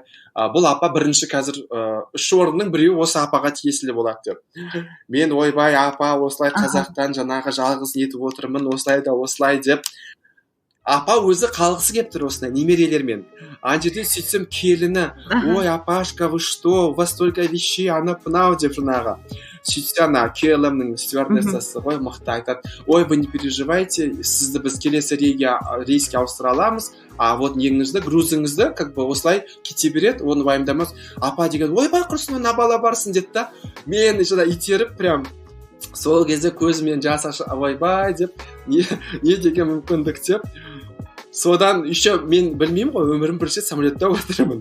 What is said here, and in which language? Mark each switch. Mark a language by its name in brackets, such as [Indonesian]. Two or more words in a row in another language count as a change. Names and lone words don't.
[Kazakh] Бұл апа бірінші қазір 3 орынның біреуі осы апаға тиесілі болады деп. Мен ойбай апа осылай қазақтан жаңағы жалғыз нетіп отырмын, осылай да осылай деп. Апа өзі қалғысы келіп тұр осындай немерелермен. Ана жерде сөйтсем келіні, ой апашка, [Russian] вы что, у вас столько вещей, [Kazakh] анау деп жаңағы. Сөйтсе ана KLM-нің стюардессасы ғой мықты айтады, ой, [Russian] вы не переживайте, [Kazakh] сізді біз келесі рейске ауыстыра аламыз, [Russian] а вот [Kazakh] неңізді, грузыңызды [Russian] как бы [Kazakh] осылай кете береді, оны уайымдамас. Апа деген, ойбай құрсын, ана бала барсын деді да, мен жаңа итеріп прям сол кезде көзімнен жас ашып, ойбай деп, не деген мүмкіндік деп. Содан еще мен білмеймін ғой, өмірім бірінші самолетта отырмын.